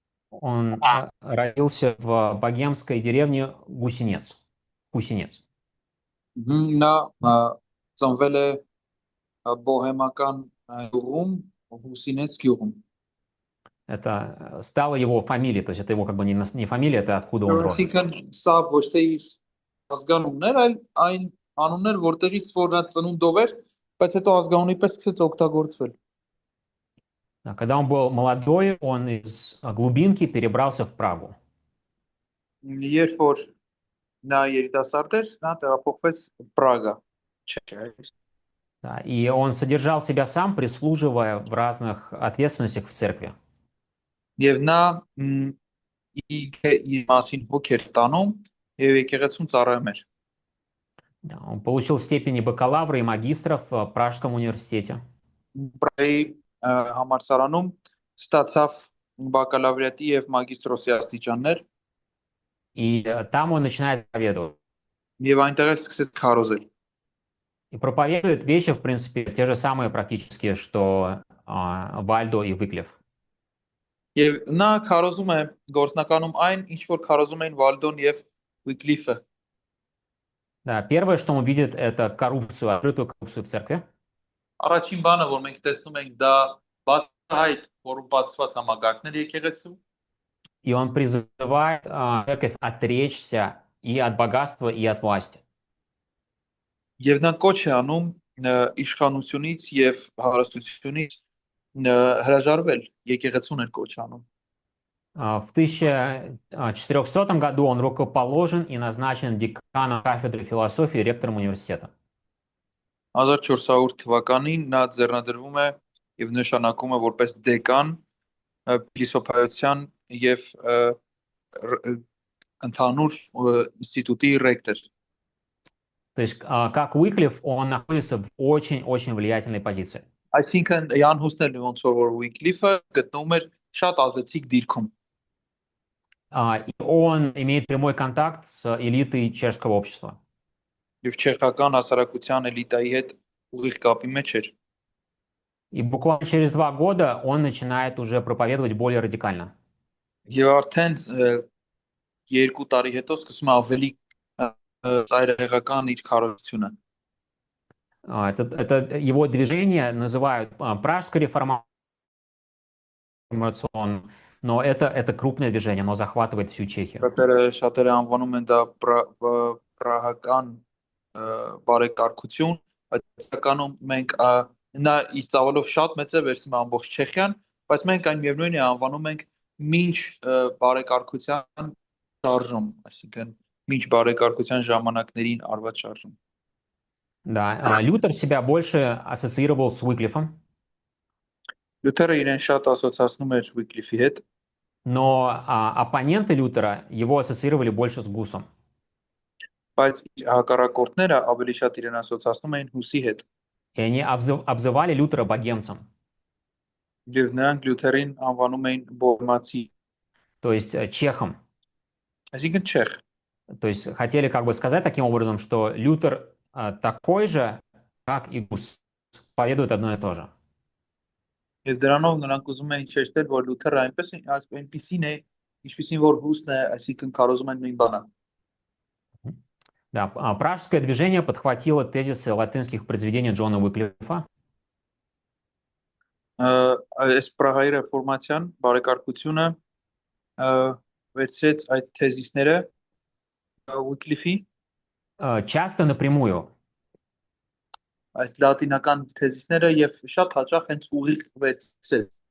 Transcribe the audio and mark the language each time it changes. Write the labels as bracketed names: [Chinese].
[Russian] Он родился в богемской деревне Гусинец. Гусинец. [Armenian] Նա ծնվել է բոհեմական գյուղում, Հուսինեց գյուղում։ [Russian] Это стала его фамилией, то есть это его как бы не фамилия, это откуда он родом. [Armenian] Այսինքն սա ոչ թե իր ազգանուններ, այլ այն անուններ, որտեղից որ նա ծնունդով էր, բայց հետո ազգանունի պես սկսեց օգտագործվել։ [Russian] Да, когда он был молодой, он из глубинки перебрался в Прагу. [Armenian] Երբ որ նա երիտասարդ էր, նա տեղափոխվեց Պրագա։ Չէ։ [Russian] Да, и он содержал себя сам, прислуживая в разных ответственностях в церкви. [Armenian] Եվ նա իր մասին հոգ էր տանում եւ եկեղեցուն ծառայում էր։ [Russian] Да, он получил степени бакалавра и магистров в Пражском университете. [Armenian] Պրայի համալսարանում ստացավ բակալավրիատի եւ մագիստրոսի աստիճաններ [Russian] И там он начинает проповедовать. [Armenian] եւ այնտեղ էլ սկսեց քարոզել։ [Russian] И проповедует вещи, в принципе, те же самые практически, что Вальдо и Выклев. [Armenian] Եվ նա քարոզում է գործնականում այն, ինչ որ քարոզում էին Վալդոն եւ Ուիկլիֆը։ [Russian] Да, первое, что он видит, это коррупцию, открытую коррупцию в церкви. [Armenian] Առաջին բանը, որ մենք տեսնում ենք, դա բացահայտ կոռումպացված համագարկներ եկեղեցու։ [Russian] И он призывает церковь отречься и от богатства, и от власти. [Armenian] Եվ նա կոչ է անում իշխանությունից եւ հարստությունից հրաժարվել, եկեղեցուն էր կոչ անում։ [Russian] В 1400 году он рукоположен и назначен деканом кафедры философии и ректором университета. [Armenian] 1400 թվականին նա ձեռնադրվում է եւ նշանակում է որպես դեկան փիլիսոփայության եւ ընդհանուր ինստիտուտի ռեկտոր։ [Russian] То есть, как Уиклиф, он находится в очень-очень влиятельной позиции. [Armenian] Այսինքն Յան Հուսն ոնց որ Ուիկլիֆը գտնվում էր շատ ազդեցիկ դիրքում։ [Russian] И он имеет прямой контакт с элитой чешского общества. [Armenian] Եվ չեխական հասարակության էլիտայի հետ ուղիղ կապի մեջ էր։ [Russian] И буквально через 2 года он начинает уже проповедовать более радикально. [Armenian] Եվ արդեն 2 տարի հետո սկսում է ավելի ծայրահեղական իր քարոզությունը։ [Russian] Это его движение называют Пражской реформацией, но это крупное движение, оно захватывает всю Чехию. [Armenian] Շատերը անվանում են դա պրահական բարեկարգություն, բայց իրականում մենք նա իր ծավալով շատ մեծ է վերցնում ամբողջ Չեխիան, բայց մենք այն միևնույն է անվանում ենք մինչ բարեկարգության շարժում, այսինքն մինչ բարեկարգության ժամանակներին արված շարժում։ [Russian] Да, Лютер себя больше ассоциировал с Уиклифом. [Armenian] Լյութերը իրեն շատ ասոցացնում էր Ուիկլիֆի հետ, [Russian] но оппоненты Лютера его ассоциировали больше с Гусом. [Armenian] բայց հակառակորդները ավելի շատ իրեն ասոցացնում էին Հուսի հետ։ [Russian] И они обзывали Лютера богемцем. [Armenian] Եվ նրանք Լյութերին անվանում էին բոհեմացի։ [Russian] то есть чехам. [Armenian] Այսինքն չեխ։ [Russian] То есть хотели как бы сказать таким образом, что Лютер такой же, как и Гус, поведует одно и то же. [Armenian] Եվ դրանով նրանք ուզում էին շեշտել, որ Լութերը այնպեսին է, ինչպեսին որ Հուսն է, այսինքն քարոզում են նույն բանը։ [Russian] Да, пражское движение подхватило тезисы латинских произведений Джона Уиклифа. [Armenian] Այս Պրահայի ռեֆորմացիան բարեկարգությունը վերցրեց այդ թեզիսները Ուիկլիֆի, [Russian] часто напрямую. [Armenian] այս լատինական թեզիսները եւ շատ հաճախ հենց ուղիղ վերցրեց։